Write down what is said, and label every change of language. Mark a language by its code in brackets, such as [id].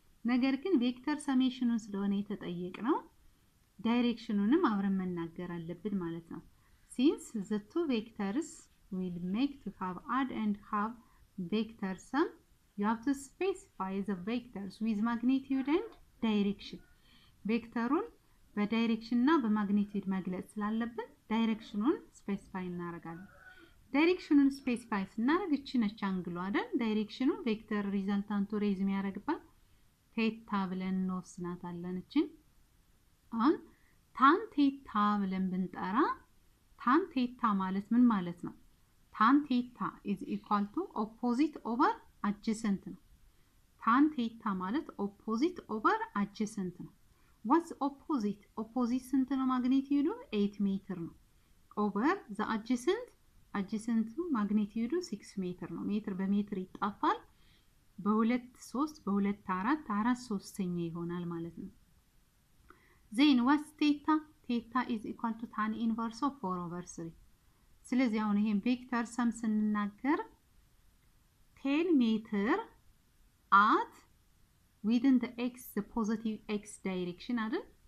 [am] ነገር ግን ቬክተር ሰሜሽኑን ስለሆነ የተጠየቅነው ዳይሬክሽኑንም አብረን መናገር አለብን ማለት ነው። [en] since the two vectors will make to have add and have vector sum, you have to specify the vectors with magnitude and direction. [am] ቬክተሩን በዳይሬክሽን እና በማግኒቲዩድ መግለጽ ስላለብን ዳይሬክሽኑን ስፔሲፋይ እናደርጋለን። ዳይሬክሽኑን ስፔሲፋይ ስናደርግ እቺ ነች አንግሉ አይደል? ዳይሬክሽኑ ቬክተር ሪዛልታንቱ ሬዝ የሚያደርግባት ቴታ ብለን እንወስናታለን። እቺን አሁን ታን ቴታ ብለን ብንጠራ ታን ቴታ ማለት ምን ማለት ነው? [en] ታን ቴታ is equal to opposite over adjacent ነው። [am] ታን ቴታ ማለት [en] opposite over adjacent ነው። what's opposite? [am] opposite ስንት ነው? ማግኒቲዩዱ 8 ሜትር ነው። over the adjacent ማግኒቲዩዱ 6 ሜትር ነው። ሜትር በሜትር ይጣፋል። በ2 3 በ2 4 4 3ኛ ይሆናል ማለት ነው። [en] then what's theta? theta is equal to tan inverse of 4 over 3. [am] ስለዚህ አሁን ይሄን ቬክተር ሰም ስንናገር 10 ሜትር [en] at within the positive x direction [am] አይደል?